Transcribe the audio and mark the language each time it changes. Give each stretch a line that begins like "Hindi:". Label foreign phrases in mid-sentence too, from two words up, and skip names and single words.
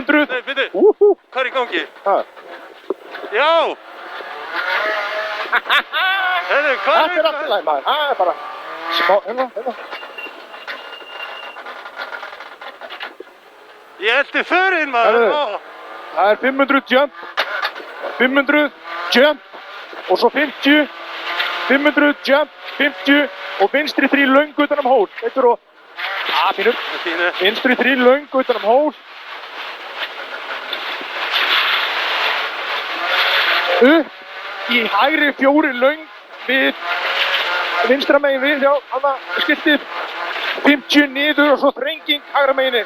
Icelandic: Nei, byrju, hvað er í gangi? Já! Heyrðu, hvað Þetta er allt í lagi maður, það er bara smá, hérna. Ég eldi förinn maður. Heyrðu, það er 500 jump, 500 jump og svo 50, 500 jump, 50 og vinstri 3 löng utan hól. Þetta er og, fínur, vinstri 3 löng utan hól. Upp í hægri 4 löng við vinstra megin við, já, hana skiltið 50 niður og svo þrenging hægra megin inn.